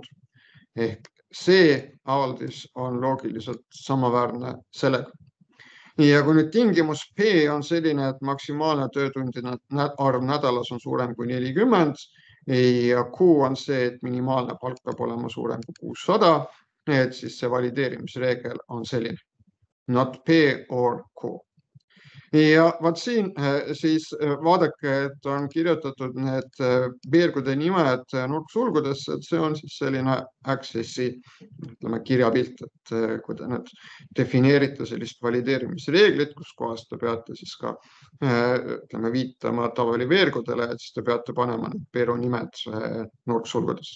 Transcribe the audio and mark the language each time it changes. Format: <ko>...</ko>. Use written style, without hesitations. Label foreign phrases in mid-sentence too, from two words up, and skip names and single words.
<et>Ehk see avaldis on loogiliselt samaväärne sellega. Ja kui nüüd tingimus P on selline, et maksimaalne töötundide arv nädalas on suurem kui 40 ja Q on see, et minimaalne palk peab olema suurem kui 600, et siis see valideerimisreegel on selline.</et> <en>Not P or Q.</en> <et>Ja vaat siin siis vaadake, et on kirjutatud need veergude nimed nurksulgudesse, et see on siis selline Accessi kirjapilt, et kui te nüüd defineerite sellist valideerimisreeglit, kus kohas te peate siis ka viitama tabeliveergudele, et siis te peate panema need veeru nimed nurksulgudesse.</et>